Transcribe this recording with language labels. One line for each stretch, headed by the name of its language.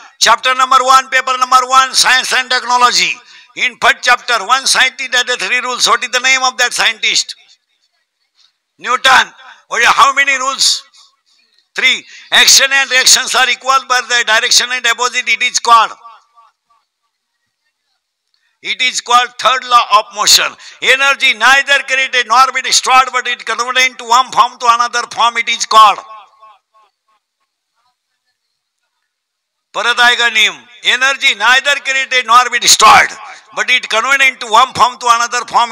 English: Chapter number 1, paper number 1, science and technology. In first chapter, one scientist had 3 rules. What is the name of that scientist? Newton. How many rules? 3. Action and reactions are equal, but the direction and opposite. It is called third law of motion. Energy neither created nor be destroyed, but it converted into one form to another form. It is called.
Marathi: परत आहे का नियम?
English: Energy neither created nor be destroyed, but it converted into one form to another form.